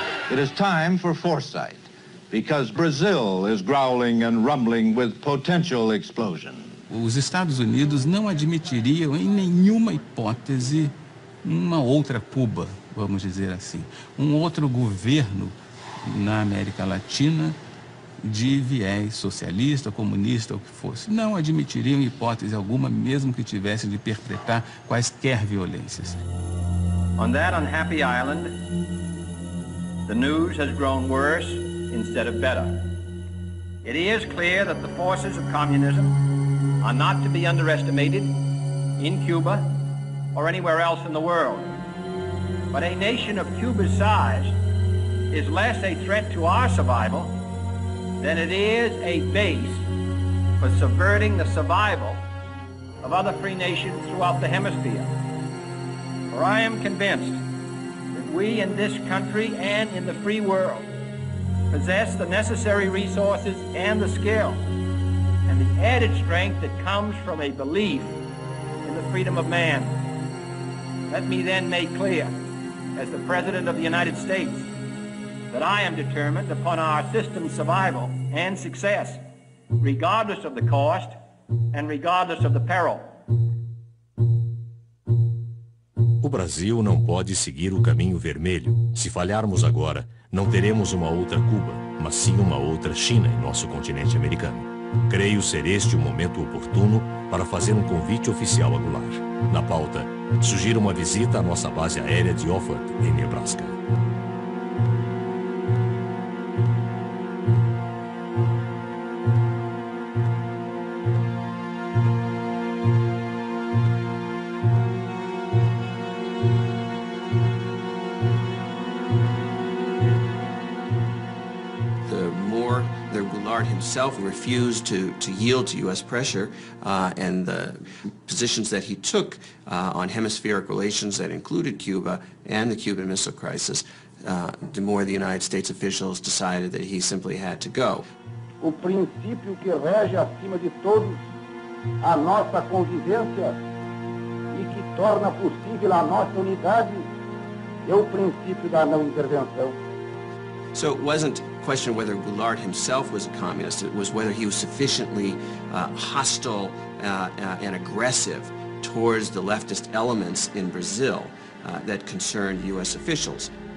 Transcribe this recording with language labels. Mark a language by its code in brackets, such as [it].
[en] It is time for foresight, because Brazil is growling and rumbling with potential explosion. [pt] Os Estados Unidos não admitiriam em nenhuma hipótese uma outra Cuba, vamos dizer assim, um outro governo na América Latina de viés socialista, comunista, ou o que fosse. Não admitiriam hipótese alguma, mesmo que tivessem de perpetrar quaisquer violências. [en] On that unhappy island, the news has grown worse instead of better. It is clear that the forces of communism are not to be underestimated in Cuba or anywhere else in the world. But a nation of Cuba's size is less a threat to our survival than it is a base for subverting the survival of other free nations throughout the hemisphere. For I am convinced that we in this country and in the free world possess the necessary resources and the skill and the added strength that comes from a belief in the freedom of man. Let me then make clear, as the President of the United States, that I am determined upon our system's survival and success, regardless of the cost and regardless of the peril. [pt] O Brasil não pode seguir o caminho vermelho. Se falharmos agora, não teremos uma outra Cuba, mas sim uma outra China em nosso continente americano. Creio ser este o momento oportuno para fazer um convite oficial a Goulart. Na pauta, sugiro uma visita à nossa base aérea de Offutt, em Nebraska. [en] Himself refused to yield to U.S. pressure, and the positions that he took on hemispheric relations that included Cuba and the Cuban Missile Crisis, the more the United States officials decided that he simply had to go. [pt] O princípio que rege acima de todos a nossa convivência e que torna possível a nossa unidade é o princípio da não intervenção. [en] So it wasn't a question of whether Goulart himself was a communist, it was whether he was sufficiently hostile and aggressive towards the leftist elements in Brazil that concerned U.S. officials.